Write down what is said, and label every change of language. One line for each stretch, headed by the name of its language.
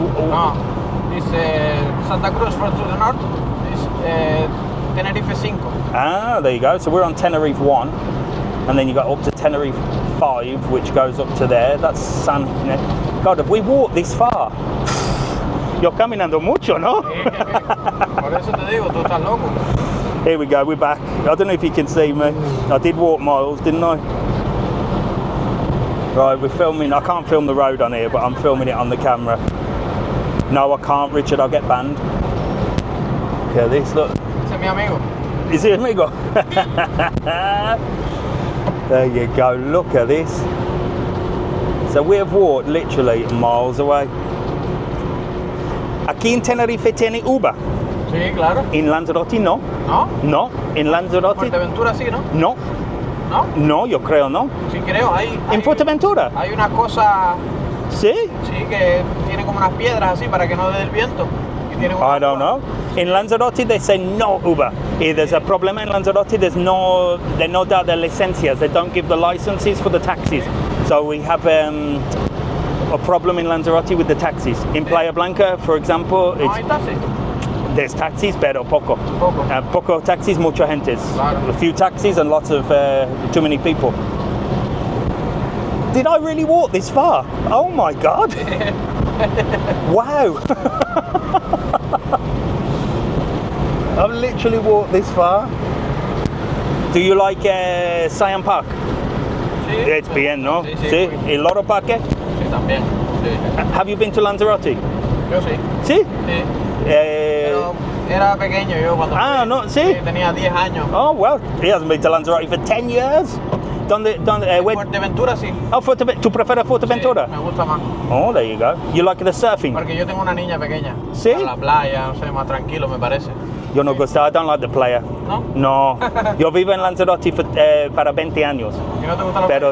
English: No, this Santa Cruz from to the north. This Tenerife 5. Ah, there you go. So we're on Tenerife 1, and then you got up to Tenerife 5, which goes up to there. That's San... God, have we walked this far? You're
Spanish: caminando mucho, no? Por eso te digo, tú estás loco.
English: Here we go, we're back. I don't know if you can see me. I did walk miles, didn't I? Right, we're filming. I can't film the road on here, but I'm filming it on the camera. No, I can't, Richard. I'll get banned. Look at this, look.
Spanish: Ese es mi amigo.
English: Is it amigo? There you go, look at this. So we have walked literally miles away.
Spanish: Aquí en Tenerife tiene Uber. Sí, claro. En Lanzarote no. ¿No? No, en Lanzarote. Fuerteventura sí, ¿no? No. ¿No? No, yo creo no. Sí, creo. ¿En Fuerteventura? Hay una cosa... ¿Sí? Sí, que tiene como unas piedras así para que no dé el viento. Y tiene
English: I don't know. In Lanzarote they say no Uber. If there's a problem in Lanzarote, they don't doubt their licencias. They don't give the licenses for the taxis. So we have a problem in Lanzarote with the taxis. In Playa Blanca, for example,
Spanish: No hay taxis.
English: there's taxis,
Spanish: pero poco. Poco. Poco taxis, mucha gente. Claro.
English: A few taxis and lots of too many people. Did I really walk this far? Oh my God. Wow. I've literally walked this far. Do you like Siam Park?
Spanish: Sí. It's bien, ¿no? Sí, Sí. ¿El Loro Parque? Sí, también. Sí.
English: Have you been to Lanzarote?
Spanish: Yo sí. Sí. Sí. Eh, Pero era pequeño yo cuando fui. no, sí. Tenía 10 años.
English: Oh, well, he hasn't been to Lanzarote for 10 years. Where?
Spanish: Fuerteventura sí. Oh, ¿tú prefieres Fuerteventura? Sí, me gusta más.
English: Oh, there you go. You like the surfing?
Spanish: Porque yo tengo una niña pequeña. ¿Sí? Para la playa, no sé, más tranquilo me parece. Yo no gusta,
English: I don't like the playa.
Spanish: ¿No? No. Yo vivo en Lanzarote para 20 años. ¿Y no te gusta la Pero